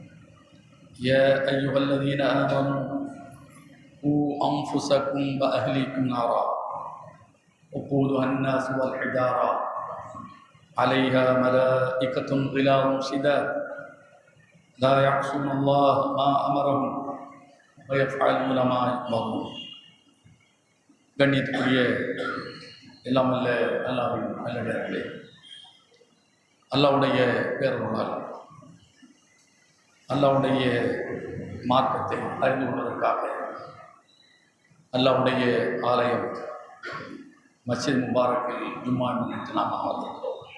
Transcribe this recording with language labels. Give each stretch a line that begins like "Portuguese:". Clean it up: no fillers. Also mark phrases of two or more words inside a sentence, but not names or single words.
Arabic: يا أيها الذين آمنوا قوا أنفسكم وأهليكم نارا وقودها الناس والحجارة عليها ملائكة غلاظ شداد لا يعصون الله ما أمرهم ويفعلون ما يؤمرون.
Tamil: கண்ணியத்துக்குரிய எல்லாம் வல்ல அல்லாஹ்வின் நல்லடியார்களே, அல்லாஹ்வுடைய பேரருளால் அல்லாஹ்வுடைய மார்க்கத்தை அறிந்து கொள்வதற்காக அல்லாஹ்வுடைய ஆலயம் மஸ்ஜித் முபாரக்கில் ஜும்மா நின்று நாம் அமர்ந்திருக்கிறோம்.